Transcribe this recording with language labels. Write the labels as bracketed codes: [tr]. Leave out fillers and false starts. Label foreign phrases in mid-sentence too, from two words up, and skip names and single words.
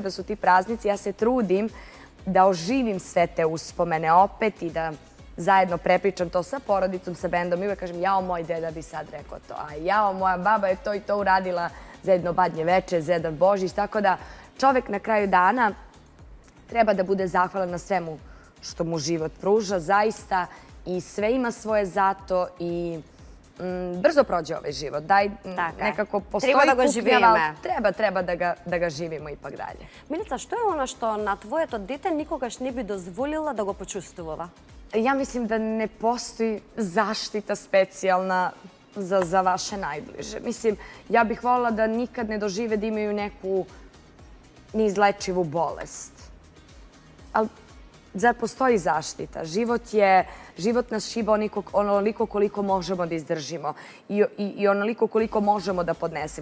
[sr] kada su ti praznici ja se trudim da oživim sve te uspomene opet i da zajedno prepričam to sa porodicom, sa bendom i uvek kažem jao, moj deda bi sad rekao to, a jao, moja baba je to i to uradila za jedno badnje veče, za jedan Božić, tako da čovek na kraju dana treba da bude zahvalan na svemu što mu život pruža, zaista, i sve ima svoje zato i brzo prođe ovaj život. Daj, nekako postoji kupnjava, treba da ga živimo ipak dalje. Milica, što je ono što na [mk] твоето дете никогаш не би дозволила да го почувствува? [sr] Ja mislim da ne postoji zaštita specijalna za vaše najbliže. Mislim, ja bih voljela da nikad ne dožive da imaju neku neizlečivu bolest. Ali zar postoji zaštita? Život nas šiba onoliko koliko možemo da izdržimo i onoliko koliko možemo da podnesemo.